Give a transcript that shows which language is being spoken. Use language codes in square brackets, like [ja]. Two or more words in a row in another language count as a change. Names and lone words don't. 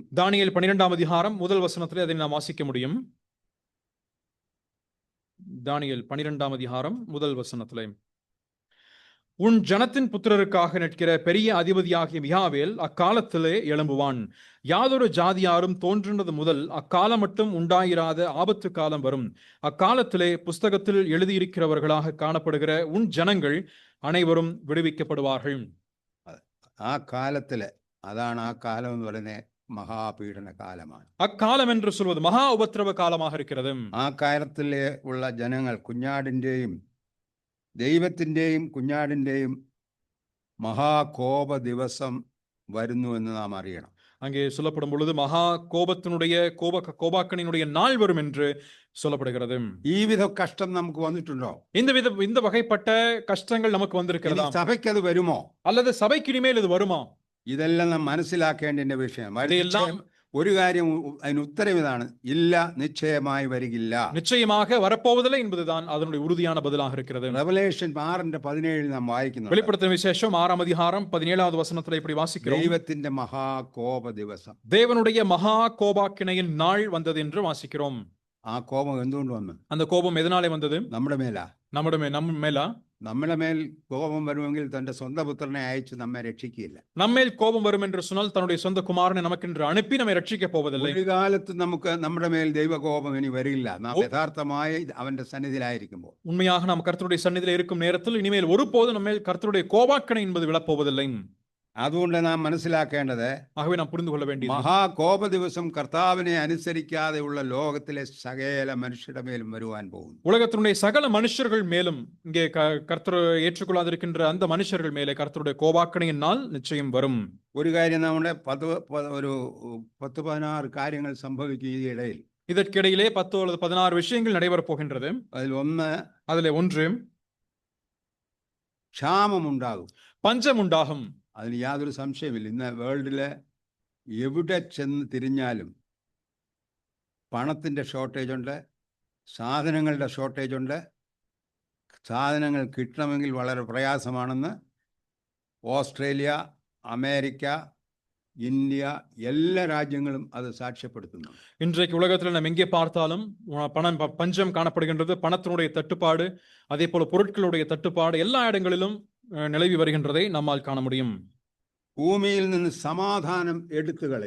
[ta] தானியேல் 12ஆம் அதிகாரம் முதல் வசனத்திலே அதை நாம் வாசிக்க முடியும். தானியேல் 12ஆம் அதிகாரம் முதல் வசனத்திலே, உன் ஜனத்தின் புத்திரருக்காக நிற்கிற பெரிய அதிபதியாகிய மிகாவேல் அக்காலத்திலே எழும்புவான். யாதொரு ஜாதியாரும் தோன்றினது முதல் அக்காலம் மட்டும் உண்டாயிராத ஆபத்து காலம் வரும். அக்காலத்திலே புஸ்தகத்தில் எழுதியிருக்கிறவர்களாக காணப்படுகிற உன் ஜனங்கள் அனைவரும் விடுவிக்கப்படுவார்கள். [ml] ആ കാലത്തില്, അതാണ് ആ കാലം എന്ന് പറയുന്നത്, മഹാപീഡന കാലമാണ്. [ta] அக்காலம் என்று சொல்வது மகா உபத்திரவ காலமாக இருக்கிறது. [ml] ആ കാലത്തിലെ ഉള്ള ജനങ്ങൾ കുഞ്ഞാടിന്റെയും ദൈവത്തിന്റെയും കുഞ്ഞാടിന്റെയും മഹാകോപ ദിവസം വരുന്നു എന്ന് നാം അറിയണം. [ta] அங்கே சொல்லப்படும் பொழுது மகா கோபத்தினுடைய கோபாக்கனினுடைய நாள் வரும் என்று சொல்லப்படுகிறது. [ml] ഈ വിധ കഷ്ടം നമുക്ക് വന്നിട്ടുണ്ടോ? [ta] இந்த வகைப்பட்ட கஷ்டங்கள் நமக்கு வந்திருக்கிறதா? [ml] സഭയ്ക്ക് അത് വരുമോ? [ta] அல்லது சபைக்கு இனிமேல் இது வருமா? [ml] ഇതെല്ലാം നാം മനസ്സിലാക്കേണ്ട വിഷയം. ഇതെല്ലാം ഒരു കാര്യം, അതിന് ഉത്തരം ഇതാണ്: ഇല്ല, നിശ്ചയമായി വരികില്ല. [ta] நிச்சயமாக வரப்போவதில்லை என்பதுதான் அதனுடைய உறுதியான பதிலாக இருக்கிறது. [ml] റെവലേഷൻ 6:17 നാം വായിക്കുന്നു. [ta] வெளிப்படுத்தின விசேஷம் 6ஆம் அதிகாரம் 17வது வசனத்திலே இப்படி வாசிக்கிறோம். [ml] ദൈവത്തിന്റെ മഹാകോപ ദിവസം, [ta] தேவனுடைய மகா கோபாக்கினையின் நாள் வந்தது என்று வாசிக்கிறோம். [ml] ആ കോപം എന്തുകൊണ്ട് വന്നു? [ta] அந்த கோபம் எதனாலே வந்தது? [ml] നമ്മുടെ മേലാ. [ta] நம்ம மேலா? [ml] നമ്മുടെ മേൽ കോപം വരുമെങ്കിൽ തന്റെ സ്വന്തം പുത്രനെ അയച്ച് നമ്മെ രക്ഷിക്കുകയില്ല. [ta] நம்மேல் கோபம் வரும் என்று சொன்னால் தன்னுடைய சொந்த குமாரனை நமக்கென்று அனுப்பி நம்மை ரட்சிக்க போவதில்லை. [ml] ഒരു കാലത്ത് നമുക്ക് നമ്മുടെ മേൽ ദൈവകോപം ഇനി വരില്ല, നാം യഥാർത്ഥമായി അവന്റെ സന്നിധിയിലായിരിക്കുമ്പോൾ. [ta] உண்மையாக நாம் கர்த்தருடைய சந்நிதியில் இருக்கும் நேரத்தில் இனிமேல் ஒருபோதும் நம்மேல் கர்த்தருடைய கோபாக்கணை என்பது விழப்போவதில்லை. [ml] അതുകൊണ്ട് നാം മനസ്സിലാക്കേണ്ടത്, [ta] ஆகவே நாம் புரிந்து கொள்ள வேண்டியது, [ml] മഹാകോപ ദിവസം കർത്താവിനെ അനുസരിക്കാതെയുള്ള ലോകത്തിലെ സകല മനുഷ്യരുടെ മേലും വരുവാൻ പോകുന്നു. [ta] உலகத்தினுடைய சகல மனுஷர்கள் மேலும், இங்கே கர்த்தர் ஏற்றுக்கொள்ளாதிருக்கின்ற அந்த மனுஷர்கள் மேலே கர்த்தருடைய கோபாக்கணையின் நாள் நிச்சயம் வரும். [ml] ഒരു കാര്യം, നമ്മുടെ 10-16 കാര്യങ്ങൾ സംഭവിക്കും ഈ ഇടയിൽ. [ta] இதற்கிடையிலே 10 அல்லது 16 விஷயங்கள் நடைபெறப் போகின்றது. அதிலே ஒன்று, [ml] ക്ഷാമം ഉണ്ടാകും, [ta] பஞ்சம் உண்டாகும். [ml] അതിന് യാതൊരു സംശയമില്ല. ഇന്ന് വേൾഡിലെ എവിടെ ചെന്ന് തിരിഞ്ഞാലും പണത്തിൻ്റെ ഷോർട്ടേജ് ഉണ്ട്, സാധനങ്ങളുടെ ഷോർട്ടേജ് ഉണ്ട്. സാധനങ്ങൾ കിട്ടണമെങ്കിൽ വളരെ പ്രയാസമാണെന്ന് ഓസ്ട്രേലിയ, അമേരിക്ക, [ta] இந்திய எல்லா ராஜ்யங்களும் அது சாட்சியப்படுத்தும். இன்றைக்கு உலகத்தில் நாம் எங்கே பார்த்தாலும் பஞ்சம் காணப்படுகின்றது. பணத்தினுடைய தட்டுப்பாடு, அதே போல பொருட்களுடைய தட்டுப்பாடு எல்லா இடங்களிலும் நிலவி வருகின்றதை நம்மால் காண முடியும். [ml] பூமியில் നിന്ന് സമാധാനം എടുത്തുകളയും.